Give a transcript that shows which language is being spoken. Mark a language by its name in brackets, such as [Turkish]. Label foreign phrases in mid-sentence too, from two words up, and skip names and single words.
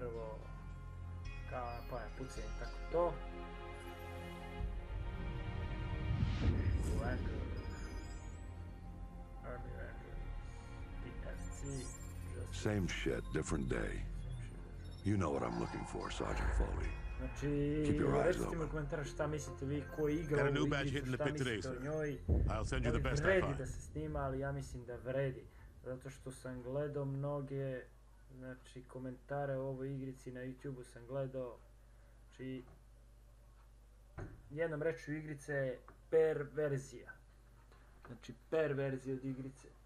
[English] Same shit, different day. You know what I'm looking for, Sergeant Foley. Keep your eyes open. Got a new badge hitting the pit today, sir. I'll send you the best I find. [Serbian] Da se snima, ali ja mislim da vredi. Zato što sam gledao mnoge, znači, komentare o ovoj igrici na YouTube-u sam gledao. Znači, jednom rečju igrice je perverzija. Znači, perverzija od igrice.